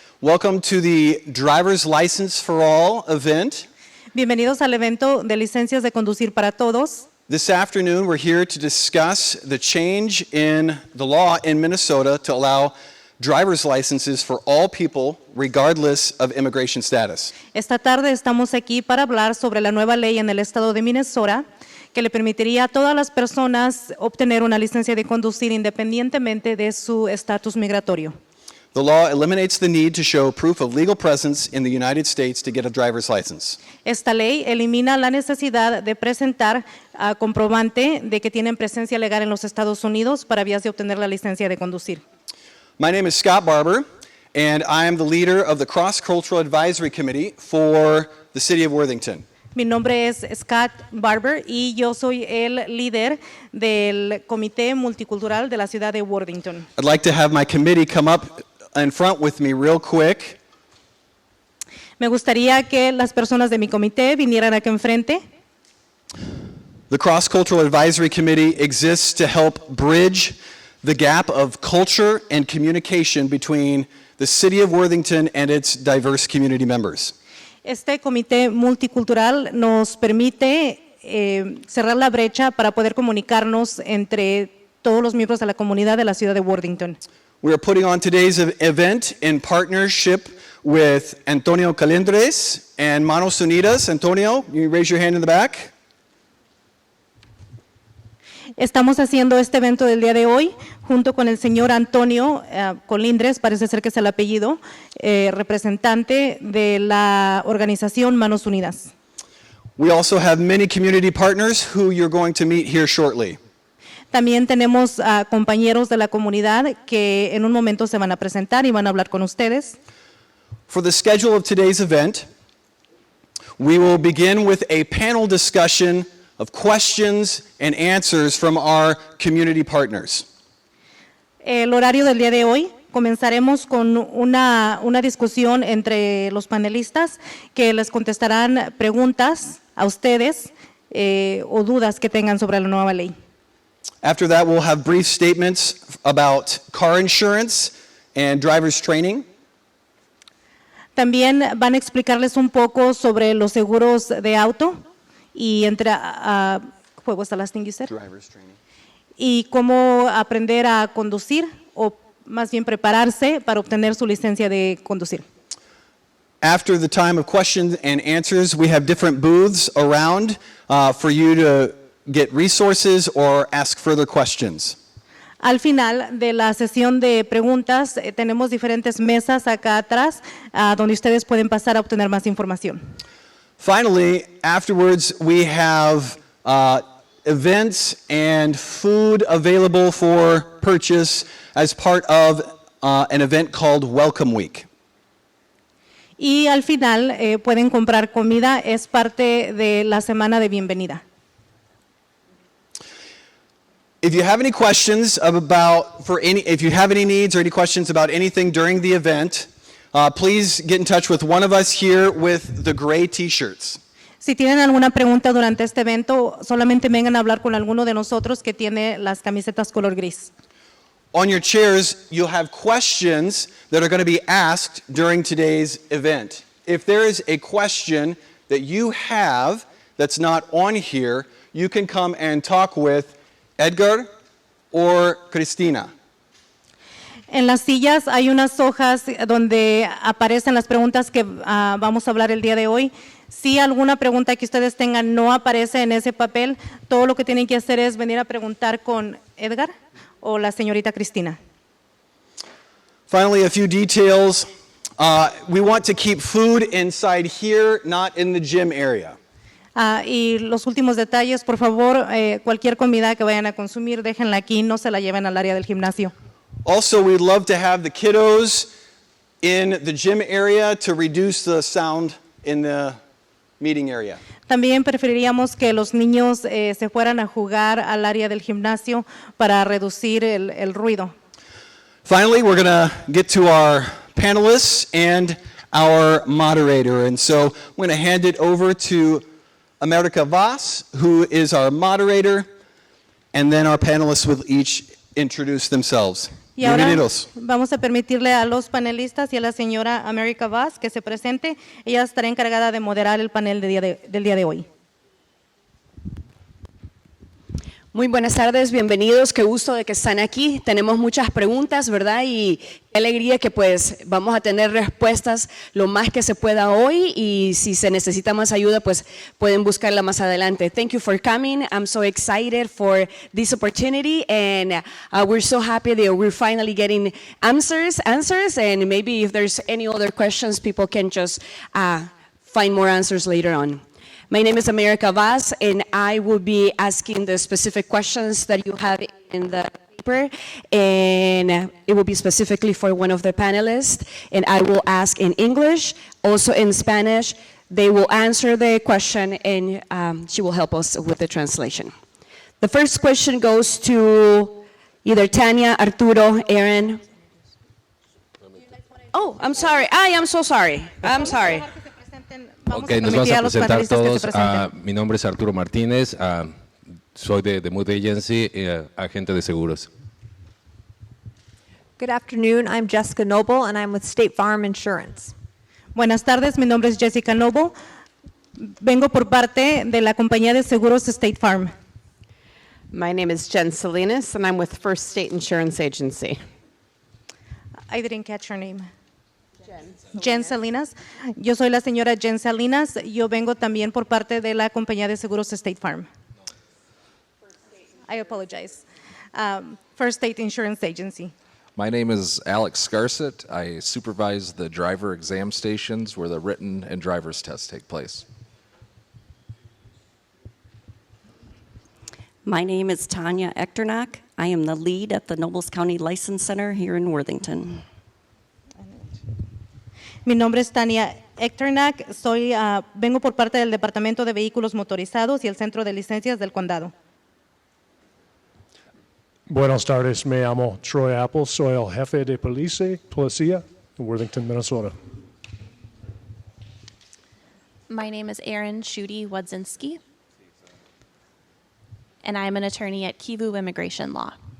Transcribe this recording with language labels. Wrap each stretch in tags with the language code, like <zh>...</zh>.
<en>Welcome to the Driver's License for All event.</en> <es>Bienvenidos al evento de licencias de conducir para todos.</es> <en>This afternoon, we're here to discuss the change in the law in Minnesota to allow driver's licenses for all people, regardless of immigration status.</en> <es>Esta tarde estamos aquí para hablar sobre la nueva ley en el estado de Minnesota que le permitiría a todas las personas obtener una licencia de conducir independientemente de su estatus migratorio.</es> <en>The law eliminates the need to show proof of legal presence in the United States to get a driver's license.</en> <es>Esta ley elimina la necesidad de presentar comprobante de que tienen presencia legal en los Estados Unidos para vías de obtener la licencia de conducir.</es> <en>My name is Scott Barber, and I am the leader of the Cross-Cultural Advisory Committee for the City of Worthington.</en> <es>Mi nombre es Scott Barber y yo soy el líder del Comité Multicultural de la ciudad de Worthington.</es> <en>I'd like to have my committee come up in front with me real quick.</en> <es>Me gustaría que las personas de mi comité vinieran aquí enfrente.</es> <en>The Cross-Cultural Advisory Committee exists to help bridge the gap of culture and communication between the City of Worthington and its diverse community members.</en> <es>Este comité multicultural nos permite cerrar la brecha para poder comunicarnos entre todos los miembros de la comunidad de la ciudad de Worthington.</es> <en>We are putting on today's event in partnership with Antonio Calendres and Manos Unidas. Antonio, you raise your hand in the back.</en> <es>Estamos haciendo este evento del día de hoy junto con el señor Antonio Colindres, parece ser que es el apellido, representante de la organización Manos Unidas.</es> <en>We also have many community partners who you're going to meet here shortly.</en> <es>También tenemos compañeros de la comunidad que en un momento se van a presentar y van a hablar con ustedes.</es> <en>For the schedule of today's event, we will begin with a panel discussion of questions and answers from our community partners.</en> <es>El horario del día de hoy comenzaremos con una discusión entre los panelistas que les contestarán preguntas a ustedes o dudas que tengan sobre la nueva ley.</es> <en>After that, we'll have brief statements about car insurance and driver's training.</en> <es>También van a explicarles un poco sobre los seguros de auto y</es> <en>what was the last thing you said? Driver's training.</en> <es>Y cómo aprender a conducir o más bien prepararse para obtener su licencia de conducir.</es> <en>After the time of questions and answers, we have different booths around for you to get resources or ask further questions.</en> <es>Al final de la sesión de preguntas, tenemos diferentes mesas acá atrás donde ustedes pueden pasar a obtener más información.</es> <en>Finally, afterwards, we have events and food available for purchase as part of an event called Welcome Week.</en> <es>Y al final pueden comprar comida, es parte de la semana de bienvenida.</es> <en>If you have any questions if you have any needs or any questions about anything during the event, please get in touch with one of us here with the gray t-shirts.</en> <es>Si tienen alguna pregunta durante este evento, solamente vengan a hablar con alguno de nosotros que tiene las camisetas color gris.</es> <en>On your chairs, you'll have questions that are going to be asked during today's event. If there is a question that you have that's not on here, you can come and talk with Edgar or Cristina.</en> <es>En las sillas hay unas hojas donde aparecen las preguntas que vamos a hablar el día de hoy. Si alguna pregunta que ustedes tengan no aparece en ese papel, todo lo que tienen que hacer es venir a preguntar con Edgar o la señorita Cristina.</es> <en>Finally, a few details. We want to keep food inside here, not in the gym area.</en> <es>Y los últimos detalles, por favor, cualquier comida que vayan a consumir, déjenla aquí, no se la lleven al área del gimnasio.</es> <en>Also, we'd love to have the kiddos in the gym area to reduce the sound in the meeting area.</en> <es>También preferiríamos que los niños se fueran a jugar al área del gimnasio para reducir el ruido.</es> <en>Finally, we're going to get to our panelists and our moderator. And so I'm going to hand it over to America Vaz, who is our moderator, and then our panelists will each introduce themselves.</en> <es>Y ahora Bienvenidos. vamos a permitirle a los panelistas y a la señora America Vaz que se presente. Ella estará encargada de moderar el panel del día de hoy. Muy buenas tardes, bienvenidos, qué gusto de que están aquí. Tenemos muchas preguntas, ¿verdad? Y qué alegría que pues vamos a tener respuestas lo más que se pueda hoy y si se necesita más ayuda pues pueden buscarla más adelante.</es> <en>Thank you for coming. I'm so excited for this opportunity and we're so happy that we're finally getting answers and maybe if there's any other questions people can just find more answers later on. My name is America Vaz, and I will be asking the specific questions that you have in the paper, and it will be specifically for one of the panelists, and I will ask in English, also in Spanish. They will answer the question, and she will help us with the translation. The first question goes to either Tanya, Arturo, Aaron. Oh, I'm sorry. I am so sorry. I'm sorry.</en> <es>Vamos Ok, a nos permitir vamos a los presentar panelistas que todos. se presenten. Mi nombre es Arturo Martínez, soy de Mood Agency, agente de seguros.</es> <en>Good afternoon. I'm Jessica Noble, and I'm with State Farm Insurance.</en> <es>Buenas tardes, mi nombre es Jessica Noble. Vengo por parte de la compañía de seguros State Farm.</es> <en>My name is Jen Salinas, and I'm with First State Insurance Agency. I didn't catch her name. Jen Salinas.</en> <es>Yo soy la señora Jen Salinas. Yo vengo también por parte de la compañía de seguros State Farm.</es> <en>I apologize. First State Insurance Agency. My name is Alex Scarcett. I supervise the driver exam stations where the written and driver's tests take place. My name is Tanya Echternak. I am the lead at the Nobles County License Center here in Worthington.</en> <es>Mi nombre es Tania Echternak. Vengo por parte del Departamento de Vehículos Motorizados y el Centro de Licencias del Condado. Buenas tardes, me llamo Troy Apple, soy el jefe de policía en Worthington, Minnesota.</es> <en>My name is Erin Schutte Wodzinski, and I'm an attorney at Kivu Immigration Law.</en>